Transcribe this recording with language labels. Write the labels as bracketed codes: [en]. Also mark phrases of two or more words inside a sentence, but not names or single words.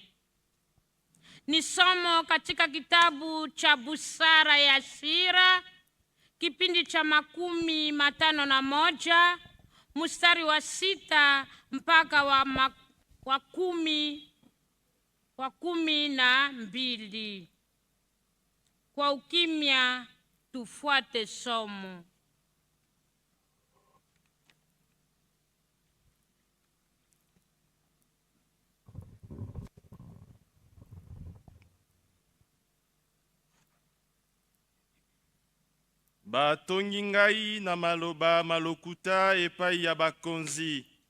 [sw] Ni somo katika kitabu cha Busara ya Sira, kipindi cha 51, mstari wa 6 mpaka wa 12. Kwa ukimya tufuate somo. [ln] Batongi ngai na maloba malokuta epai ya bakonzi.